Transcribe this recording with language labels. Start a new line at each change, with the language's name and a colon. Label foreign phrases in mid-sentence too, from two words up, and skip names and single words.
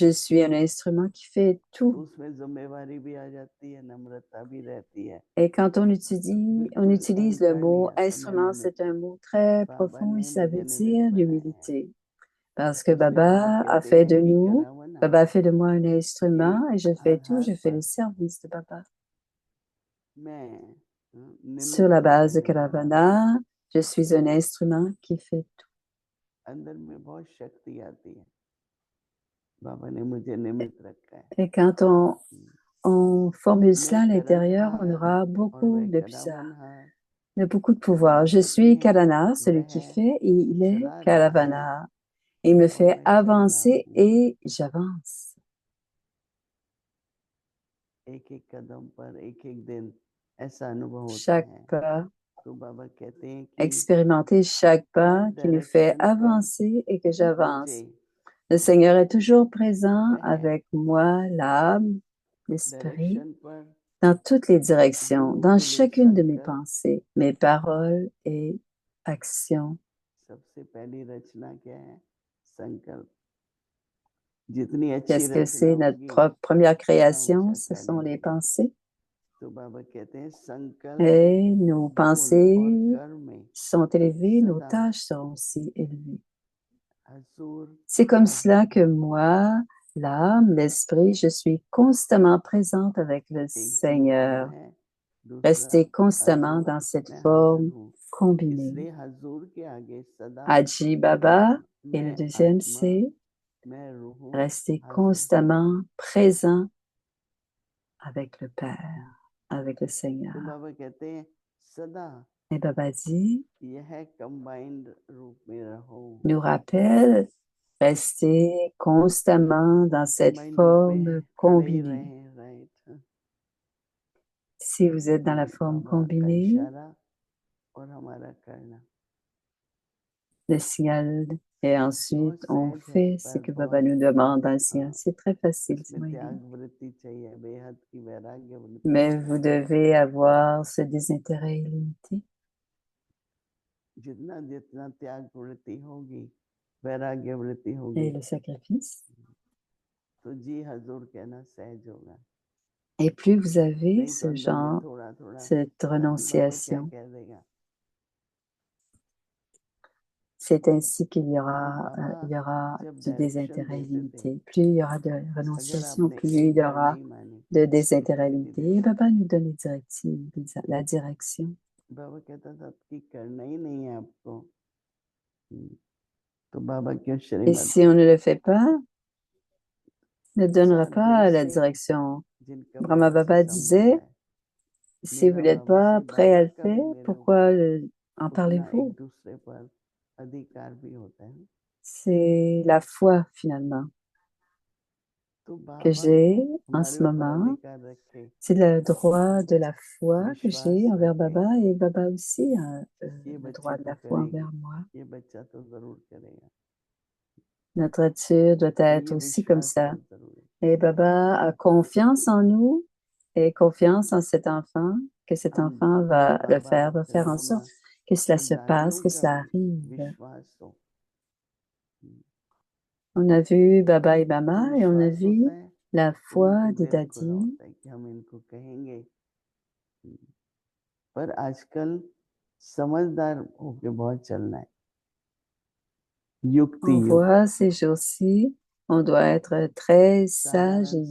French: je suis un instrument qui fait
Hindi: तो
French: tout.
Hindi: उसमें जिम्मेवारी भी आ जाती है, नम्रता भी रहती है।
French: Et quand on
Hindi: बिल्कुल
French: utilise le
Hindi: अहंकार नहीं
French: mot
Hindi: आता, मैं
French: instrument,
Hindi: निमित्त,
French: c'est un mot très
Hindi: बाबा
French: profond et
Hindi: ने
French: ça
Hindi: मुझे
French: veut
Hindi: निमित्त
French: dire
Hindi: बनाया है।
French: l'humilité. Parce que
Hindi: इसलिए बाबा
French: Baba a
Hindi: कहते
French: fait
Hindi: हैं
French: de
Hindi: कि
French: nous, Baba a
Hindi: करावनहार
French: fait de moi un
Hindi: के
French: instrument et je fais tout, je
Hindi: आधार
French: fais le
Hindi: पर
French: service de Baba.
Hindi: मैं
French: Sur
Hindi: निमित्त
French: la base de
Hindi: रहने वाला हूँ।
French: Karavana, je suis un instrument qui fait tout.
Hindi: अंदर में बहुत शक्ति आती है, बाबा ने मुझे निमित्त रखा है।
French: Et quand on formule cela
Hindi: मैं
French: à l'intérieur, on
Hindi: करणहार
French: aura
Hindi: और
French: beaucoup
Hindi: वह
French: de puissance,
Hindi: करावनहार,
French: de beaucoup de
Hindi: बाबा
French: pouvoir. Je
Hindi: कहते
French: suis
Hindi: हैं
French: Karana, celui
Hindi: वह
French: qui fait, et il est
Hindi: चला रहा है,
French: Karavana. Il me fait avancer et j'avance.
Hindi: एक एक कदम पर एक एक दिन ऐसा अनुभव होता
French: Chaque
Hindi: है
French: pas,
Hindi: तो बाबा कहते हैं कि
French: expérimenter chaque pas
Hindi: हर
French: qui nous fait
Hindi: डायरेक्शन पर
French: avancer et que j'avance.
Hindi: मुझे
French: Le Seigneur est toujours présent
Hindi: वह
French: avec moi, l'âme, l'esprit,
Hindi: डायरेक्शन पर
French: dans toutes les directions,
Hindi: गुरु
French: dans
Hindi: विले
French: chacune de mes
Hindi: संकल्प
French: pensées, mes paroles et actions.
Hindi: सबसे पहली रचना क्या है संकल्प जितनी अच्छी
French: Qu'est-ce que
Hindi: रचना
French: c'est
Hindi: होगी
French: notre première
Hindi: उतना
French: création?
Hindi: ऊंचा
French: Ce
Hindi: कार्य
French: sont les
Hindi: होगा
French: pensées.
Hindi: तो बाबा कहते हैं संकल्प
French: Et nos
Hindi: बोल
French: pensées
Hindi: और कर्म में
French: sont élevées, nos
Hindi: सदा
French: tâches seront aussi élevées.
Hindi: हजूर
French: C'est comme
Hindi: का
French: cela que moi, l'âme, l'esprit, je suis constamment présente avec le
Hindi: एक तो फॉर्म
French: Seigneur,
Hindi: है दूसरा
French: rester constamment
Hindi: हजूर
French: dans cette
Hindi: मैं हाजिर
French: forme
Hindi: हूँ
French: combinée.
Hindi: इसलिए हजूर के आगे सदा
French: Aji Baba, et le
Hindi: मैं
French: deuxième,
Hindi: आत्मा
French: c'est
Hindi: मैं रूह हूँ
French: rester
Hindi: हाजिर
French: constamment présent avec le Père, avec le
Hindi: तो
French: Seigneur.
Hindi: बाबा कहते हैं सदा
French: Et Baba dit,
Hindi: यह कंबाइंड रूप में रहो
French: nous rappelle, rester constamment dans cette
Hindi: कंबाइंड रूप
French: forme
Hindi: में खड़े ही
French: combinée.
Hindi: रहें राइट
French: Si vous êtes dans la forme
Hindi: बाबा का
French: combinée,
Hindi: इशारा और हमारा करना
French: le signal et
Hindi: बहुत
French: ensuite on
Hindi: सहज है
French: fait ce
Hindi: पर
French: que Baba
Hindi: बहुत
French: nous demande dans le signal. C'est très facile, c'est
Hindi: इसमें
French: moins
Hindi: त्याग
French: évident.
Hindi: वृत्ति चाहिए बेहद की वैराग्य वृत्ति
French: Mais
Hindi: चाहिए
French: vous devez avoir ce désintérêt illimité.
Hindi: जितना जितना त्याग वृत्ति होगी वैराग्य वृत्ति
French: Et
Hindi: होगी
French: le sacrifice.
Hindi: तो जी हजूर कहना सहज होगा
French: Et plus vous avez
Hindi: नहीं तो
French: ce
Hindi: अंदर में
French: genre,
Hindi: थोड़ा थोड़ा
French: cette
Hindi: अभी बाबा क्या
French: renonciation,
Hindi: कह देगा
French: c'est ainsi qu'il
Hindi: तो बाबा
French: y aura
Hindi: जब
French: du
Hindi: डायरेक्शन
French: désintérêt
Hindi: देते थे
French: illimité. Plus il y aura de
Hindi: अगर
French: renonciation,
Hindi: आपने
French: plus il
Hindi: एक
French: y
Hindi: बार
French: aura
Hindi: नहीं मानी
French: de
Hindi: तो
French: désintérêt
Hindi: शक्ति
French: illimité. Et
Hindi: देता
French: Baba nous donne les directives, la direction.
Hindi: बाबा कहता था कि करना ही नहीं है आपको तो बाबा क्यों
French: Et
Hindi: श्रीमत
French: si on ne le fait pas, ne donnera
Hindi: सच्चा दिल
French: pas la
Hindi: से
French: direction.
Hindi: जिनका
French: Brahma
Hindi: बाबा से
French: Baba
Hindi: संबंध
French: disait,
Hindi: है
French: si vous
Hindi: मेरा
French: n'êtes
Hindi: बाबा
French: pas
Hindi: से
French: prêt à
Hindi: बाबा
French: le
Hindi: का
French: faire,
Hindi: भी मेरे
French: pourquoi
Hindi: ऊपर
French: en
Hindi: उतना एक
French: parlez-vous?
Hindi: दूसरे पर अधिकार भी होता है
French: C'est la foi finalement
Hindi: तो
French: que
Hindi: बाबा
French: j'ai en
Hindi: हमारे
French: ce
Hindi: ऊपर
French: moment.
Hindi: अधिकार रखे
French: C'est le droit de la foi que
Hindi: विश्वास
French: j'ai envers
Hindi: रखे
French: Baba et Baba aussi a
Hindi: ये
French: le
Hindi: बच्ची
French: droit de
Hindi: तो
French: la foi
Hindi: करेगी
French: envers moi.
Hindi: ये बच्चा तो जरूर करेगा
French: Notre attitude doit
Hindi: तो
French: être
Hindi: ये
French: aussi comme
Hindi: विश्वास
French: ça.
Hindi: बहुत जरूरी
French: Et Baba a confiance en nous et confiance en cet enfant, que cet
Hindi: हम
French: enfant
Hindi: जब
French: va le
Hindi: बाबा
French: faire, va faire en
Hindi: रहोना
French: sorte que cela
Hindi: तो
French: se passe,
Hindi: दानियों
French: que
Hindi: का
French: cela
Hindi: भी
French: arrive.
Hindi: विश्वास हो
French: On a vu Baba et
Hindi: तो
French: Mama et on a
Hindi: विश्वास
French: vu
Hindi: होता है
French: la
Hindi: तो
French: foi
Hindi: उनको
French: des
Hindi: दिल खुला
French: dadis.
Hindi: होता है कि हम इनको कहेंगे पर आजकल समझदार होके बहुत चलना है युक्ति
French: On
Hindi: युक्त
French: voit ces jours-ci, on doit être très sage et